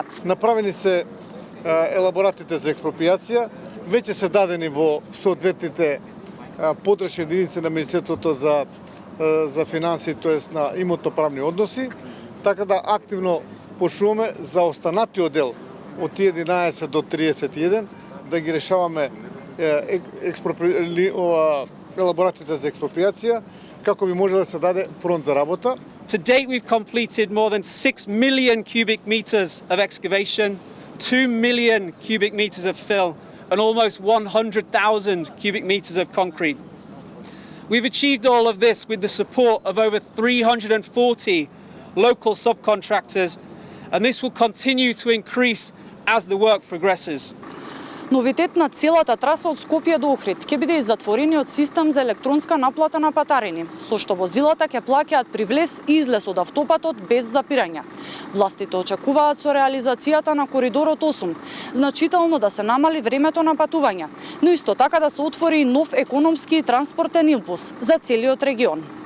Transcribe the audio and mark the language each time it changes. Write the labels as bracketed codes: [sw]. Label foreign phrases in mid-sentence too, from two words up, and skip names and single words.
[mk] Направени се елаборатите за експроприација, веќе се дадени во соодветните подрачни единици на Министерството за финансии, тоест на имотно-правни односи, така да активно почнуваме за останатиот дел од тие 11 до 31 да ги решаваме елаборатите за експроприација, како би можело да се даде фронт за работа. [en] To date, we've completed more than 6 million cubic meters of excavation, 2 million cubic meters of fill, and almost 100,000 cubic meters of concrete. We've achieved all of this with the support of over 340 local subcontractors, and this will continue to increase as the work progresses. [mk] Новитет на целата траса од Скопје до Охрид ќе биде и затворениот систем за електронска наплата на патарини, со што возилата ќе плаќаат при влез и излез од автопатот без запирање. Властите очекуваат со реализацијата на коридорот 8 значително да се намали времето на патување, но исто така да се отвори нов економски и транспортен импулс за целиот регион.